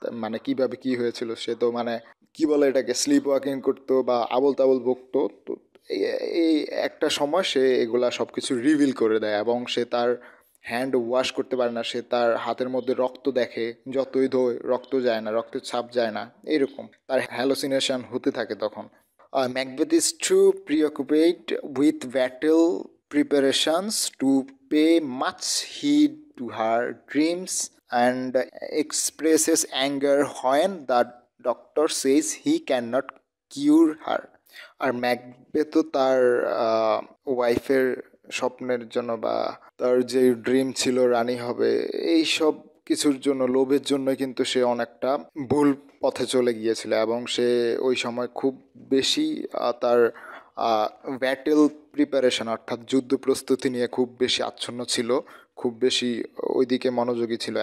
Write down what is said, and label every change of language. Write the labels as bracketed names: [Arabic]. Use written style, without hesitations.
[Bangla] মানে কিভাবে কি হয়েছিল, সে তো মানে কি বলে এটাকে স্লিপ ওয়াকিং করতো বা আবল তাবল বকতো, তো এই একটা সময় সে এগুলা সব কিছু রিভিল করে দেয় এবং সে তার হ্যান্ড ওয়াশ করতে পারে না, সে তার হাতের মধ্যে রক্ত দেখে, যতই ধোয় রক্ত যায় না, রক্তের ছাপ যায় না, এরকম তার হ্যালোসিনেশন হতে থাকে তখন। [English] Macbeth is too preoccupied with battle preparations to pay much heed to her dreams and expresses anger when the doctor says he cannot cure her. [Bangla] আর ম্যাকবেথও তার ওয়াইফের স্বপ্নের জন্য বা তার যে ড্রিম ছিল রানী হবে, এই সব কিছুর জন্য, লোভের জন্য কিন্তু সে অনেকটা ভুল পথে চলে গিয়েছিল এবং সে ওই সময় খুব বেশি তার ব্যাটেল প্রিপারেশন অর্থাৎ যুদ্ধ প্রস্তুতি নিয়ে খুব বেশি আচ্ছন্ন ছিল, খুব বেশি ওইদিকে মনোযোগী ছিল।